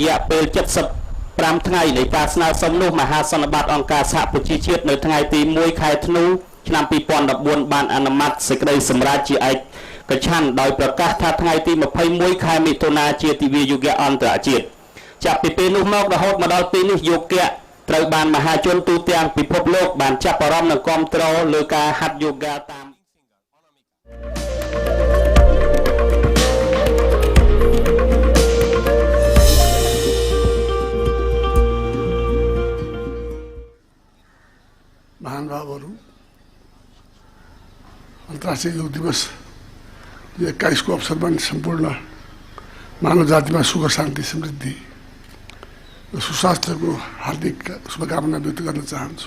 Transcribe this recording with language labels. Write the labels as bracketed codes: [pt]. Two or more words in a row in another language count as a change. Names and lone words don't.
[km] យៈពេល75ថ្ងៃនៃការស្នើសុំនោះមហាសន្និបាតអង្គការសហប្រជាជាតិនៅថ្ងៃទី1ខែធ្នូឆ្នាំ2014បានអនុម័តសេចក្តីសម្រេចជាឯកច្ឆន្ទដោយប្រកាសថាថ្ងៃទី21ខែមិថុនាជាទិវាយោគៈអន្តរជាតិចាប់ពីពេលនោះមករហូតមកដល់ពេលនេះយោគៈត្រូវបានមហាជនទូទាំងពិភពលោកបានចាប់អារម្មណ៍និងគាំទ្រលើការហាត់យូហ្គាតាម [ne] महानुभावहरू अन्तर्राष्ट्रिय योग दिवस 21 को अवसरमा सम्पूर्ण मानव जातिमा सुख शान्ति समृद्धि र सुस्वास्थ्यको हार्दिक शुभकामना व्यक्त गर्न चाहन्छु।